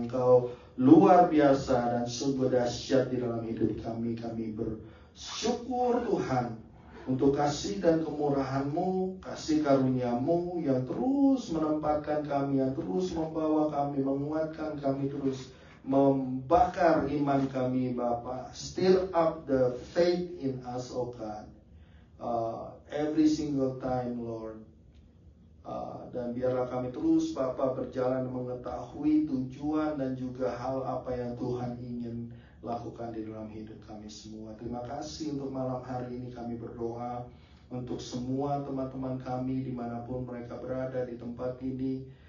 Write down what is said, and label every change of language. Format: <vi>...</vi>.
<id>Engkau luar biasa dan sungguh dahsyat di dalam hidup kami. Kami bersyukur Tuhan untuk kasih dan kemurahan-Mu, kasih karunia-Mu yang terus menempatkan kami, yang terus membawa kami, menguatkan kami, terus membakar iman kami Bapa.</id> <en>Stir up the faith in us, oh God, every single time, Lord.</en> <id>Dan biarlah kami terus Bapa berjalan mengetahui tujuan dan juga hal apa yang Tuhan ingin lakukan di dalam hidup kami semua. Terima kasih untuk malam hari ini. Kami berdoa untuk semua teman-teman kami dimanapun mereka berada di tempat ini.</id>